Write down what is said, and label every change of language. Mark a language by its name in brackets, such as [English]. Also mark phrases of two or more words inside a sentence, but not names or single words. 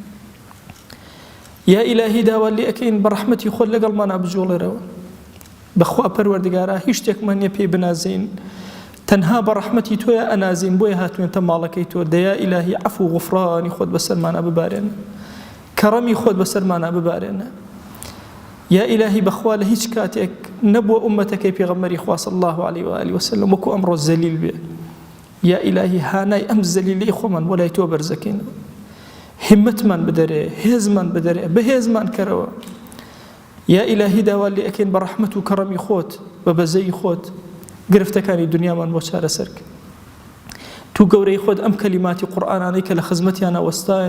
[Central Kurdish] یا ئیلاهی داوات لێ ئەکەین بە ڕەحمەتی خۆت لەگەڵمانە بجۆڵێرەوە بەخوا پەروەردگارە هیچ شتێکمان نییە پێی بنازین تەنها بە ڕەحمەتی تۆیە ئەنازین بۆیە هاتوێنتە ماڵەکەی تۆ دەیا ئیلاهی عەفو و غوفرانی خۆت بەسەرمانە ببارێنە کەڕەمی خۆت بەسەرمانە ببارێنە یا ئیلاهی بەخوا لە هیچ کاتێک نەبووە ئومەتەکەی پێغەمبەری خوا [Arabic] صلی الله عليه وآله وسلم [Central Kurdish] وەکو ئەمڕۆ زەلیل بێ یا ئیلاهی هانای ئەم زەلیلەی خۆمان وەلای تۆ بەرزەکەینەوە همتمان بدەرێ هێزمان بدەرێ بەهێزمان کەرەوە یا ئیلاهی داوات لێ ئەکەین بە ڕەحمەت و کەڕەمی خۆت بە بەزەی خۆت گرفتەکانی دنیامان بۆ چارەسەر کرد تو گەورەی خۆت ئەم کەلیماتی قورئانانەی کە لە خزمەتیانە وەستایان